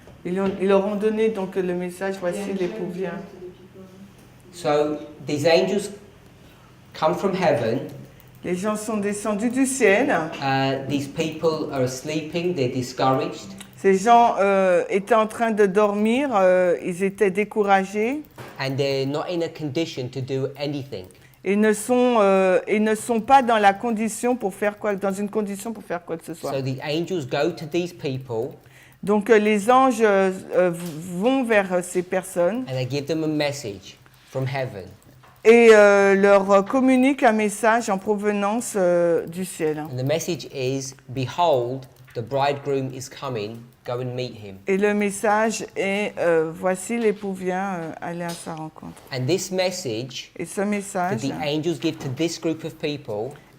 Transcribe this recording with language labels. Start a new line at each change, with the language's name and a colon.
French: Ils leur ont donné donc le message, voici l'époux vient.
English: So these angels come from heaven.
French: Les gens sont descendus du ciel.
English: These people are sleeping, they're discouraged.
French: Ces gens étaient en train de dormir, ils étaient découragés.
English: And they're not in a condition to do anything.
French: Ils ne sont pas dans la condition dans une condition pour faire quoi que ce soit.
English: So the angels go to these people
French: Donc les anges vont vers ces personnes
English: and they give them a message from heaven.
French: et leur communiquent un message en provenance du ciel.
English: And the message is, behold, the bridegroom is coming, go and meet him.
French: Et le message est voici l'époux vient, allez à sa rencontre.
English: And this message
French: Et ce
English: that
French: message
English: the angels give to this group of people